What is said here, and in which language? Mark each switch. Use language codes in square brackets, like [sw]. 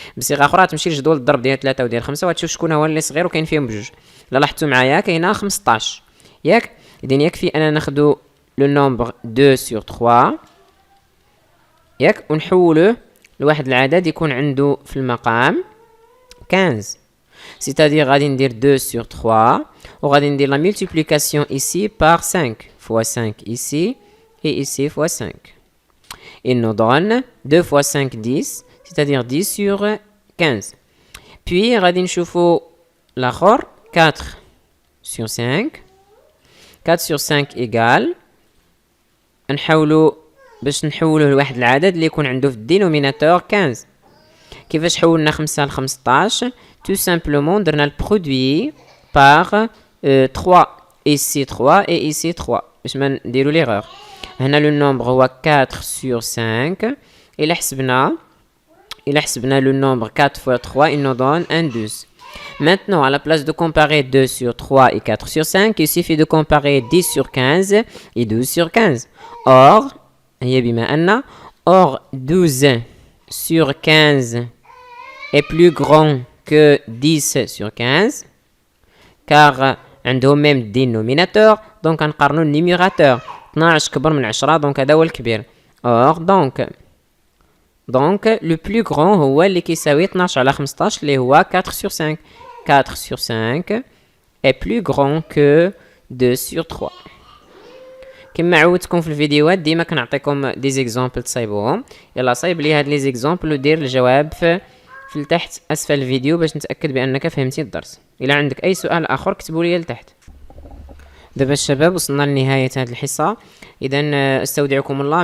[ar] بصيغه اخرى تمشي لجدول الضرب ديال 3 وديال 5 وتشوف شكون هو اللي صغير وكاين فيهم بجوج. لا لاحظتوا معايا كاينه 15 ياك اذا يكفي انا ناخذ لو نومبر 2 sur 3 ياك ونحولوه لواحد العدد يكون عنده في المقام 15. [fr] C'est-à-dire [ar] غادي ندير [fr] 2 sur 3 [ar] وغادي ندير [fr] la multiplication ici par 5 fois 5 ici et ici fois 5. Il nous donne 2 fois 5 10 c'est-à-dire 10 sur 15. Puis [ar] غادي نشوفوا الاخر [fr] 4 sur 5 4 sur 5 égale [ar] نحاولوا باش نحولوه لواحد العدد اللي يكون عنده في الدينوميناتور 15. كيفاش حولنا 5 ل 15 [fr] tout simplement [ar] درنا البرودوي [fr] par 3 ici 3 et ici 3 [ar] باش ما نديرو ليغور. هنا لو نومبر هو [fr] 4 sur 5 [ar] إلا حسبنا [fr] le nombre 4 fois 3 il nous donne un 12. Maintenant à la place de comparer 2 sur 3 et 4 sur 5 il suffit de comparer 10 sur 15 et 12 sur 15. Or [ar] هي بما أن [fr] or 12 sur 15 est plus grand que 10 sur 15 car [ar] عندهم [fr] même dénominateur donc [ar] نقارنوا النيميراتور [fr] 12 [ar] كبر من [fr] 10 donc [ar] هذا هو الكبير. [fr] or donc le plus grand [ar] هو اللي كيساوي 12 على 15 اللي هو [fr] 4 sur 5. 4 sur 5 est plus grand que 2 sur 3. [ar] كما عودتكم في الفيديوهات ديما كنعطيكم دي زيكزامبل تصايبوهم. يلا صايب لي هاد لي زيكزامبل ودير الجواب في لتحت اسفل الفيديو باش نتاكد بانك فهمتي الدرس. الا عندك اي سؤال اخر كتبوا لي لتحت. دابا الشباب وصلنا لنهايه هذه الحصه اذا استودعكم الله.